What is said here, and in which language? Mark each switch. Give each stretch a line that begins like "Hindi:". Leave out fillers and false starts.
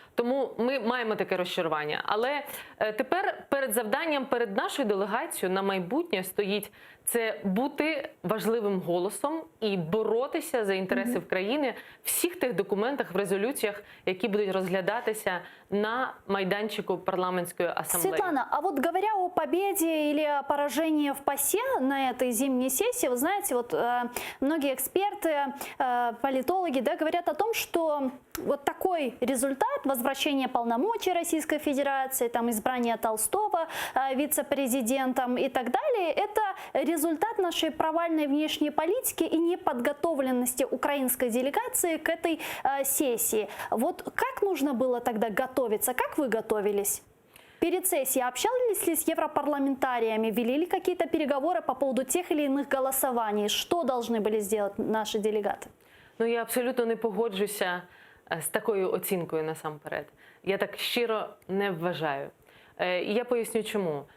Ukrainian: Тому ми маємо таке розчарування. Але тепер перед завданням, перед нашою делегацією на майбутнє стоїть це бути важливим голосом і боротися за інтереси в країни в всіх тих документах, в резолюціях, які будуть розглядатися на майданчику парламентської асамблеї.
Russian: Светлана, а вот говоря о победе или о поражении в ПАСЕ на этой зимней сессии, вы знаете, вот многие эксперты, политологи, да, говорят о том, что вот такой результат, возвращение полномочий Российской Федерации, там, избрание Толстого вице-президентом и так далее, это результат нашей провальной внешней политики и неподготовленности украинской делегации к этой сессии. Вот как нужно было тогда готовиться? Как вы готовились? Перед сессией общались ли с европарламентариями, вели ли какие-то переговоры по поводу тех или иных голосований? Что должны были сделать наши делегаты?
Ukrainian: Ну, я абсолютно не погоджуся з такою оцінкою насамперед. Я так щиро не вважаю. І я поясню чому.